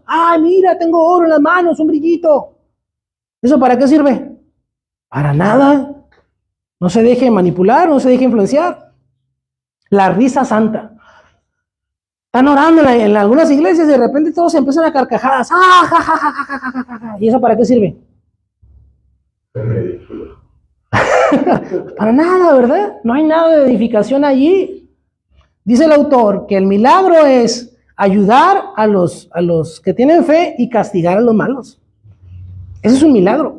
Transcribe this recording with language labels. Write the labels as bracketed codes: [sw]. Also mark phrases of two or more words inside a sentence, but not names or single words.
[es] ¡Ay, mira, tengo oro en las manos, un brillito! ¿Eso para qué sirve? Para nada. No se deje manipular, no se deje influenciar. La risa santa. Están orando en algunas iglesias y de repente todos se empiezan a carcajadas. ¡Ah, ja, ja, ja, ja, ja, ja, ja! ¿Y eso para qué sirve? Para nada, ¿verdad? No hay nada de edificación allí. Dice el autor que el milagro es ayudar a los que tienen fe y castigar a los malos. Ese es un milagro.